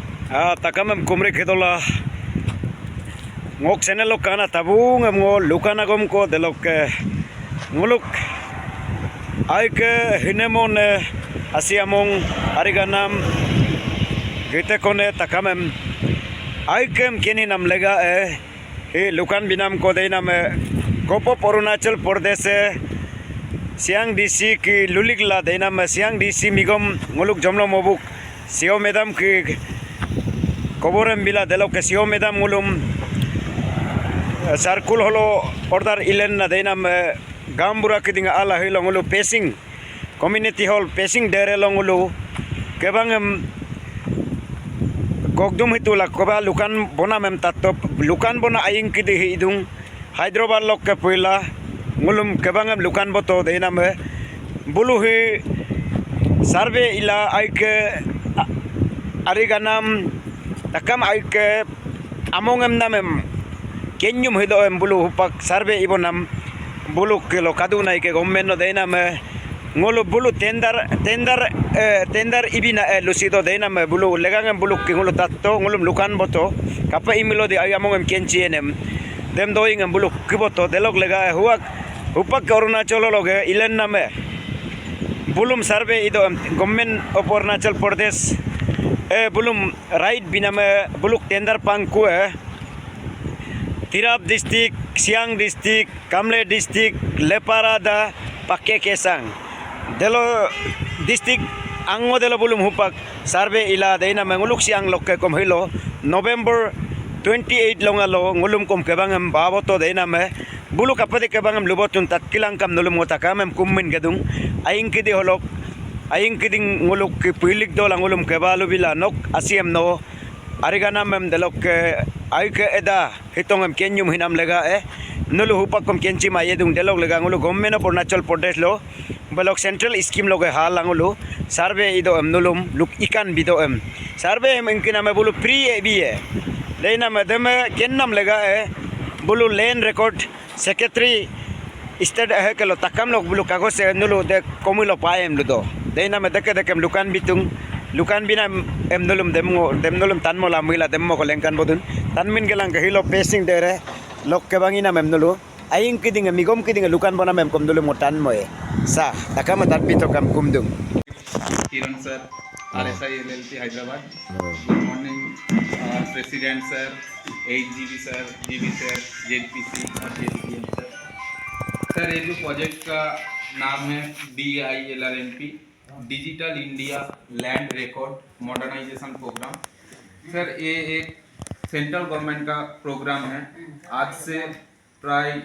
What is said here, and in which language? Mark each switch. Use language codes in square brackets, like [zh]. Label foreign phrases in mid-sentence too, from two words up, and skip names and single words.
[adi] takamem kumri kedola ngok channel kana tabung ngo lukana gom ko delok nguluk aike hinemon asiamong ariganam gite kone takamem aikem kini nam lega e lukan binam ko deinam kopo Arunachal Pradesh siang DC ki luligla deinam siang DC migom nguluk jomlo mobuk sio medam ki koborem bila delok ke sio medam ngulum sarkul holo order ilen na deinam gambura kidinga ala hilo ngulu pacing community hall pacing dere longulu kebangem gogdum hitula koba lukan bona mem tatop lukan bona aing kidi hidung Hyderabad lok ke puila ngulum kebangem lukan boto deinam buluhi sarve ila aike ariganam takam aike amongem namem kenyum hido em bulu hupak sarve ibonam bulu kilo kaduna ike gommenno deinam ngolo bulu tender ibina lusido deinam bulu legangem bulu kingulu tatto ngulum lukan boto kapa imilo di ayamongem kencienem dem doingem bulu kiboto delok lega huak hupak Arunachal loge ilen name bulum sarve ido government of Arunachal Pradesh bulum right biname buluk tender pangku Tirap district, Siang district, Kamle district, Leparada, Pakke Kesang. Delo district ango delo bulum hupak sarve ila deina menguluk siang lokke kom hilo November 28 longalo ngulum kom kebangam baboto deina me bulu kapade kebangam lubotun tatkilang kam nulum ngotakamem kummin gedung aing kidi holok aing kiding nguluk pilik do langulum kebalu bila nok asiem no ariganam mem delok aike eda hitongem kenyum hinam lega nulu hupakom kenchi ma yedung delok lega ngulu government of Arunachal Pradesh lo balok central scheme loge hal angulu survey ido nulum luk ikan bido survey inkina me bulu pre ebiye leina me deme kennam lega bulu land record secretary state kelo takam lok bulu kagos nulu de komilo paem ludo deina me dekem lukan bitung lukan bina nulum dem nulum tanmo la mila demmo ko lengkan bodun tanmin gelang hilo pacing dere lok kebangina nulu aing kiding migom kiding lukan bona mem kom nulum tan moe sa takama tat bito kam kumdung [en] Kiran sir RSI LLP Hyderabad good morning president sir HGB sir GB sir JPC [hi] और JPM सर ये जो प्रोजेक्ट का नाम है [en] DILRMP Digital India Land Record Modernization Programme [hi] सर ये एक [en] Central Government [hi] का प्रोग्राम है आज से प्राय